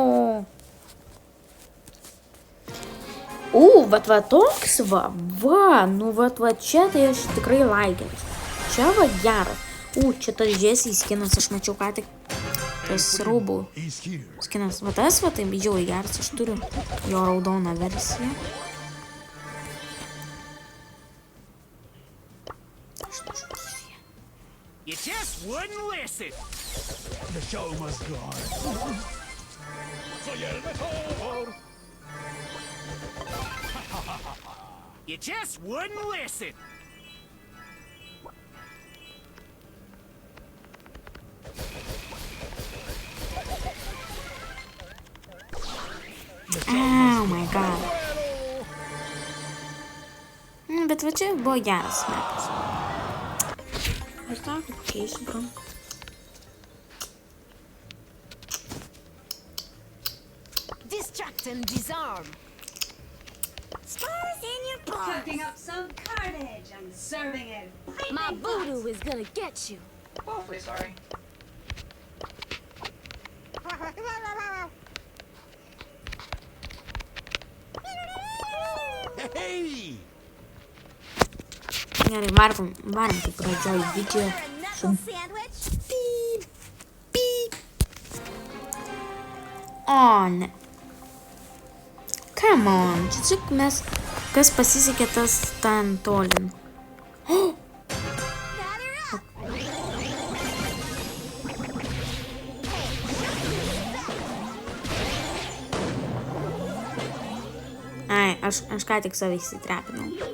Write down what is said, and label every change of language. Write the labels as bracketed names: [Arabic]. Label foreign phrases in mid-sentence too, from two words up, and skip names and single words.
[Lithuanian] Vat va toks va, nu vat čia tai aš tikrai laikinsiu. Čia va geras. Čia tas Jesse skinas, aš mačiau ką tik. Tas rūbų skinas. Va tas va tai žiauriai geras, aš turiu jo raudoną versiją. [English] You just wouldn't listen. The show must go on. [Spanish] Soy el mejor. [English] You just wouldn't listen. Oh my god. [Lithuanian] Bet va čia buvo geras mapas. Aš tą pakeisiu, bro. [English] Distract and disarm. Spars in your paws. Cooking up some carnage and serving it. My voodoo is gonna get you. Awfully sorry. Hey! [Lithuanian] Gerai, varom kaip pradžioj video su pyp, pyp. O, ne. [English] Come on, [Lithuanian] čia tik mes, kas pasisekė tas ten tolin. Ai, aš ką tik save įsitrepinau.